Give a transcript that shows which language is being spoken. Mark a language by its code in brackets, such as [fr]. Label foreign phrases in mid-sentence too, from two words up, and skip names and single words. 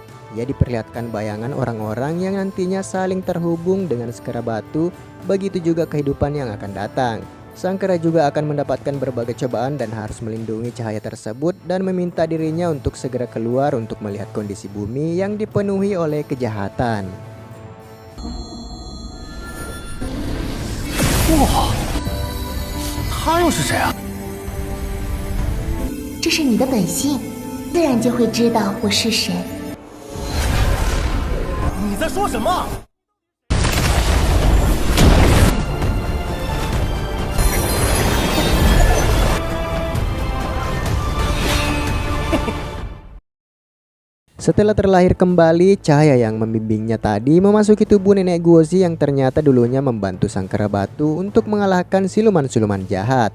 [id] Ia diperlihatkan bayangan orang-orang yang nantinya saling terhubung dengan kera batu, begitu juga kehidupan yang akan datang. Sang kera juga akan mendapatkan berbagai cobaan dan harus melindungi cahaya tersebut dan meminta dirinya untuk segera keluar untuk melihat kondisi bumi yang dipenuhi oleh kejahatan. [zh] 哇，他又是谁啊？这是你的本性，自然就会知道我是谁。你在说什么？ [id] Setelah terlahir kembali, cahaya yang membimbingnya tadi memasuki tubuh Nenek Gozi yang ternyata dulunya membantu sang kera batu untuk mengalahkan siluman-siluman jahat.